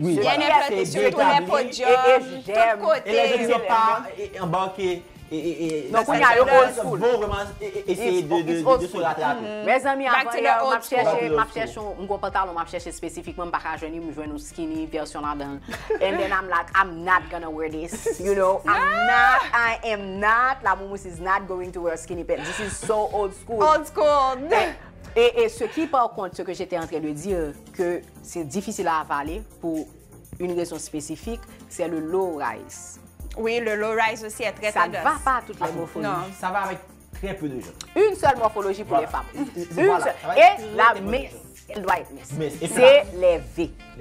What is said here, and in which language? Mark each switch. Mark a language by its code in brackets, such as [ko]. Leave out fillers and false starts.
[fr] Oui, bien implanté sur tous les podiums, de tous côtés. Et les gens qui ne sont pas embarqués. Donc, il y a le old school. Vont vraiment essayer de se rattraper. Mes amis, avant, m'a cherché un pantalon, m'a cherché spécifiquement parce que je me joue une skinny version là-dedans. [en] And then I'm like, I'm not gonna wear this. You know, I am not, [fr] la mousse [en] is not going to wear skinny pants. This is so old school. Old school. [fr] Et ce qui, par contre, ce que j'étais en train de dire, que c'est difficile à avaler pour une raison spécifique, c'est le low rise. Oui, le low rise aussi est très tendance. Ça ne va pas à toutes les morphologies. Non, ça va avec très peu de gens. Une seule morphologie pour les femmes. Et la elle doit être mince. C'est les V.